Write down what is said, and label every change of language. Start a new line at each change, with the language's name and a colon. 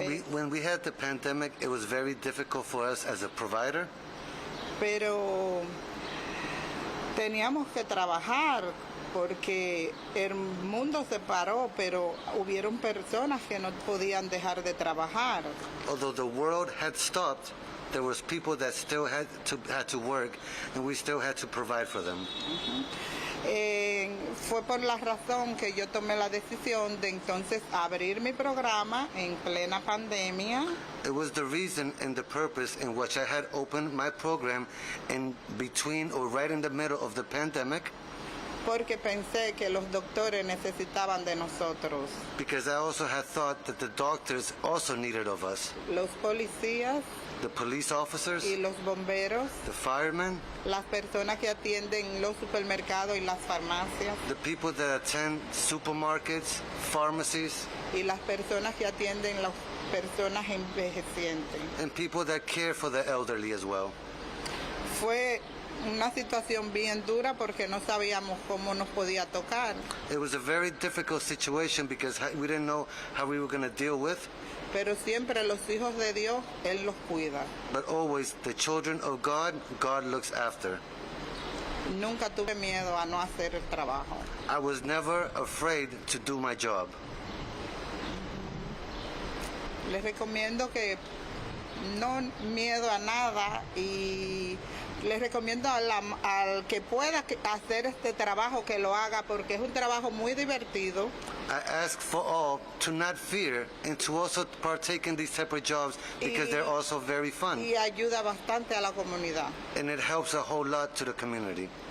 English: When we had the pandemic, it was very difficult for us as a provider.
Spanish: Pero teníamos que trabajar porque el mundo se paró, pero hubieron personas que no podían dejar de trabajar.
English: Although the world had stopped, there was people that still had to work, and we still had to provide for them.
Spanish: Fue por la razón que yo tomé la decisión de entonces abrir mi programa en plena pandemia.
English: It was the reason and the purpose in which I had opened my program in between or right in the middle of the pandemic.
Spanish: Porque pensé que los doctores necesitaban de nosotros.
English: Because I also had thought that the doctors also needed of us.
Spanish: Los policías.
English: The police officers.
Spanish: Y los bomberos.
English: The firemen.
Spanish: Las personas que atienden los supermercados y las farmacias.
English: The people that attend supermarkets, pharmacies.
Spanish: Y las personas que atienden las personas envejecientes.
English: And people that care for the elderly as well.
Spanish: Fue una situación bien dura porque no sabíamos cómo nos podía tocar.
English: It was a very difficult situation because we didn't know how we were going to deal with.
Spanish: Pero siempre los hijos de Dios, Él los cuida.
English: But always the children of God, God looks after.
Spanish: Nunca tuve miedo a no hacer el trabajo.
English: I was never afraid to do my job.
Spanish: Les recomiendo que no miedo a nada y les recomiendo al que pueda hacer este trabajo que lo haga porque es un trabajo muy divertido.
English: I ask for all to not fear and to also partake in these type of jobs because they're also very fun.
Spanish: Y ayuda bastante a la comunidad.
English: And it helps a whole lot to the community.